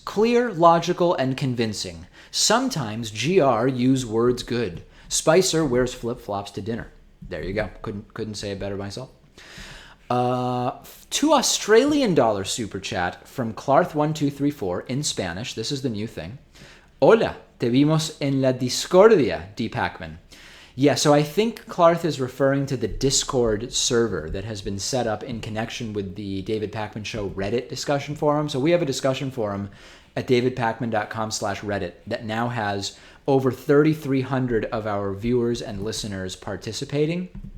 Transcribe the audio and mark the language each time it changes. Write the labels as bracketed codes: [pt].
[en] Clear, logical, and convincing. Sometimes GR use words good. Spicer wears flip-flops to dinner. There you go. Couldn't say it better myself. $2 Australian super chat from Clarth1234 in Spanish. This is the new thing. [es] Hola, te vimos en la discordia, D. Pacman. [en] Yeah, so I think Clarth is referring to the Discord server that has been set up in connection with the David Pacman Show Reddit discussion forum. So we have a discussion forum at davidpacman.com/Reddit that now has over 3,300 of our viewers and listeners participating.